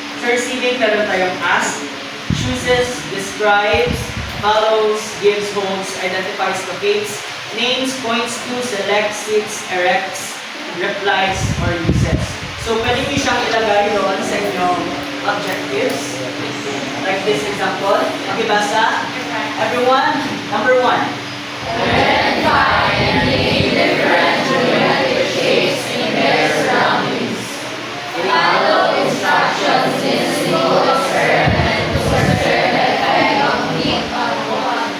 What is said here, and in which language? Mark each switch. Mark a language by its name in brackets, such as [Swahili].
[Filipino] Sa receiving, meron tayong [English] ask, chooses, describes, follows, gives, holds, identifies, locates, names, points to, selects, sits, erects, replies, or uses. [Filipino] So, pwede mo siyang ilagay doon sa inyong objectives. [English] Like this example. Makibasa? Everyone, number 1. Identify and name different geometric shapes in their surroundings. Follow instructions in simple experiment to observe the effect of neat one.